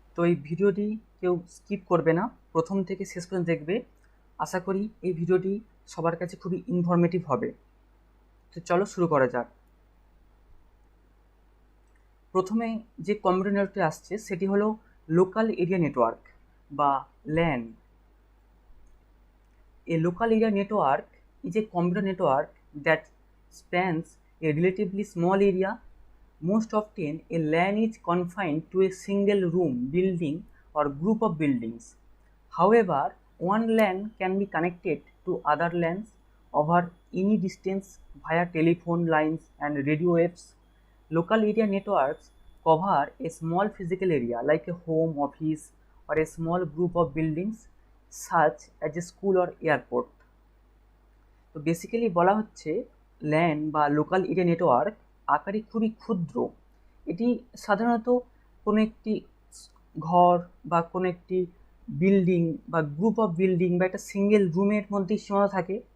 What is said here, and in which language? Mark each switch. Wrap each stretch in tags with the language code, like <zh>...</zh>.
<bn>তো এই ভিডিওটি কেউ স্কিপ করবে না, প্রথম থেকে শেষ পর্যন্ত দেখবে। আশা করি এই ভিডিওটি সবার কাছে খুবই ইনফরমেটিভ হবে। তো চলো শুরু করা যাক। প্রথমে যে কম্পিউটার নেটওয়ার্কটি আসছে সেটি হলো লোকাল এরিয়া নেটওয়ার্ক বা LAN.</bn> <en>A local area network is a computer network that spans a relatively small area. Most often, a LAN is confined to a single room, building, or group of buildings. However, one LAN can be connected to other LANs over any distance via telephone lines and radio waves. Local area networks cover a small physical area like a home, office, or a small group of buildings such as a school or airport.</en> <bn>তো basically বলা হচ্ছে LAN বা local area network আকারে খুবই ক্ষুদ্র। এটি সাধারণত কোনো একটি ঘর বা কোনো একটি বিল্ডিং বা গ্রুপ অফ বিল্ডিং বা একটা সিঙ্গেল রুমের মধ্যেই সীমাবদ্ধ থাকে।</bn>